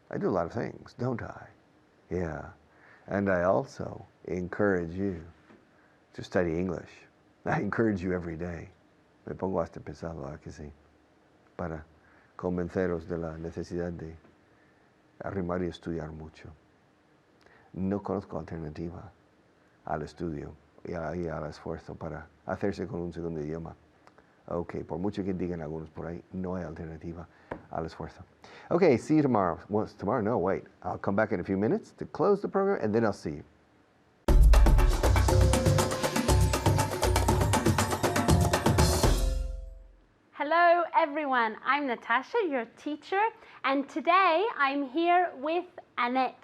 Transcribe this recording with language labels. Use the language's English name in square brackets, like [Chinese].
[English] I do a lot of things, don't I? Yeah. And I also encourage you to study English. I encourage you every day. [Spanish] Me pongo hasta pesado, ¿a que sí? Para convenceros de la necesidad de arrimar y estudiar mucho. No conozco alternativa al estudio y al esfuerzo para hacerse con un segundo idioma. Okay, por mucho que digan algunos por ahí, no hay alternativa al esfuerzo. [English] Okay, see you tomorrow. Well, tomorrow? No, wait. I'll come back in a few minutes to close the program, and then I'll see you. everyone. I'm Natasha, your teacher, and today I'm here with Annette.